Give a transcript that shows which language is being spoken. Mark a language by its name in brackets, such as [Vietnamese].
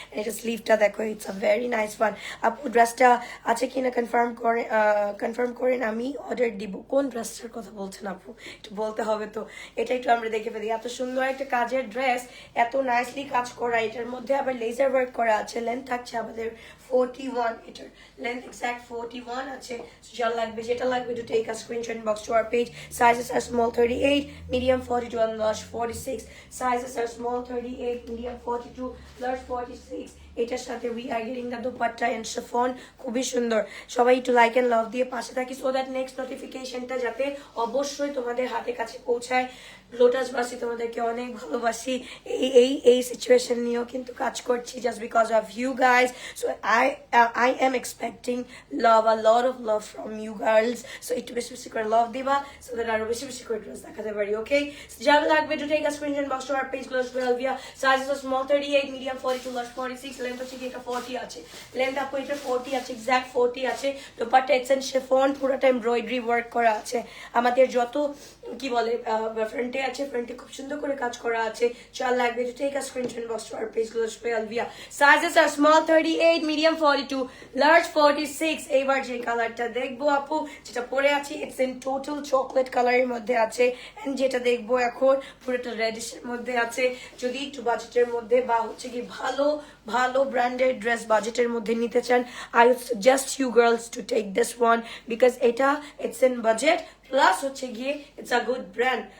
[Bangla] এটা স্লিভটা দেখো, [English] It's a very nice one. [Bangla] আপু ড্রেসটা আছে কিনা কনফার্ম করেন, আমি অর্ডার দিব। কোন ড্রেসটার কথা বলছেন আপু, একটু বলতে হবে তো। এটা একটু আমরা দেখে ফেলি। এত সুন্দর একটা কাজের ড্রেস, এত নাইসলি কাজ করা, এটার মধ্যে আবার লেজার ওয়ার্ক করা আছে। লেন্থ থাকছে আমাদের 41, এটার লেন্থ এক্সাক্ট 41 আছে। যা লাগবে, যেটা লাগবে [English] to take a screenshot inbox to our page. Sizes are small 38, medium 42 and large 46. Sizes are small 38, medium 42, large 46. [Bangla] এটার সাথে [English] we are getting the dupatta and chiffon, [Bangla] খুবই সুন্দর। সবাই একটু লাইক এন্ড লাভ দিয়ে পাশে থাকি, সো দ্যাট নেক্সট নোটিফিকেশনটা যাতে অবশ্যই তোমাদের হাতে কাছে পৌঁছায়। লোটাসবাসী তোমাদেরকে অনেক ভালোবাসি। এই সিচুয়েশন নিয়েও কিন্তু কাজ করছি [English] Just because of you guys. So I am expecting love, a lot of love from you girls. [Bangla] So একটু বেশি বেশি করে লাভ দিবা, সো দ্যাট আরো বেশি বেশি করে ড্রেস দেখাতে পারি। [English] okay, [Bangla] যা লাগবে [English] To take a screenshot box to our page close Belvia. Sizes are small 38, medium 42, large 46। [Bangla] Length হচ্ছে কি এটা 40 আছে। লেন্থ আপু এটা 40 আছে, এক্সাক্ট 40 আছে। দোপাট্টা ইটস এন্ড শিফন, পুরোটা এমব্রয়ডারি ওয়ার্ক করা আছে। আমাদের যত কি বলে ফ্রন্টে আছে, ফ্রন্টে খুব সুন্দর করে কাজ করা আছে। চাল লাগবে [English] to take a screenshot box to our page close by Alvia. Sizes are small 38, medium 42, large 46. [Bangla] এইবার যে কালারটা দেখবো আপু, যেটা পরে আছে ইটস ইন টোটাল চকলেট কালারের মধ্যে আছে। এন্ড যেটা দেখবো এখন পুরোটা রেডিশের মধ্যে আছে। যদি একটু বাজেটের মধ্যে বা হচ্ছে কি ভালো ভালো ব্র্যান্ডেড ড্রেস বাজেটের মধ্যে নিতে চান, [English] I would suggest you girls to take this one [Bangla] because এটা [English] it's in budget [Bangla] প্লাস হচ্ছে গিয়ে ইটস আ গুড ব্র্যান্ড।